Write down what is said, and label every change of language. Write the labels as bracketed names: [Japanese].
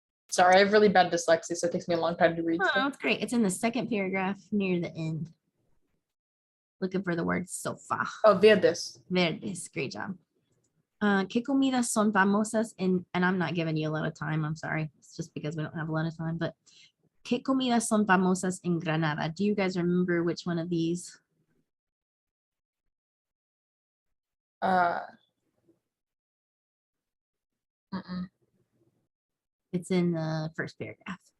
[English] Sorry, I have really bad dyslexia, so it takes me a long time to read Oh, stuff. that's great. It's in the second paragraph near the end. Looking for the word sofa. [Spanish] Oh, verdes. Verdes. [English] Great job. [Spanish] ¿Qué comidas son famosas [English] and I'm not giving you a lot of time. I'm sorry. It's just because we don't have a lot of time. [Spanish] But ¿qué comidas son famosas en Granada? [English] Do you guys remember which one of these? It's in the first paragraph.